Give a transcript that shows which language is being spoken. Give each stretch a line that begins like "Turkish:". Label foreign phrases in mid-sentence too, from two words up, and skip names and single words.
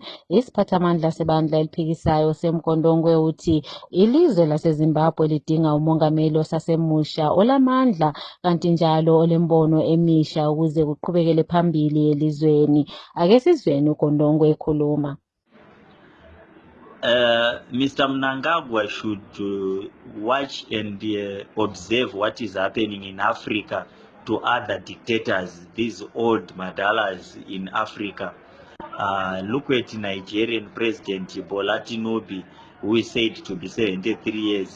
North Ndebele: Isiphathamandla sebandla eliphikisayo semkondongwe uthi ilizwe laseZimbabwe lidinga umongameli osasemusha olamandla kanti njalo olembono emisha ukuze kuqhubekele phambili elizweni. Ake sizweni uKondongwe ekhuluma.
English: Mr. Mnangagwa should watch and observe what is happening in Africa to other dictators, these old madalas in Africa. Look at Nigerian President Bola Tinubu, who is said to be 73 years.